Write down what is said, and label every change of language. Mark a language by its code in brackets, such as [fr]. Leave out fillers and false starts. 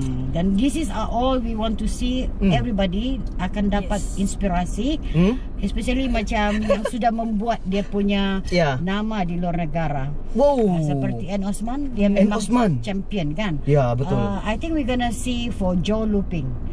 [en] Dan this is all we want to see. [ms] Everybody akan dapat inspirasi, especially macam yang sudah membuat dia punya nama di luar negara. Seperti Ann Osman, dia memang champion kan. Betul. [en] I think we gonna see for Joe Luping.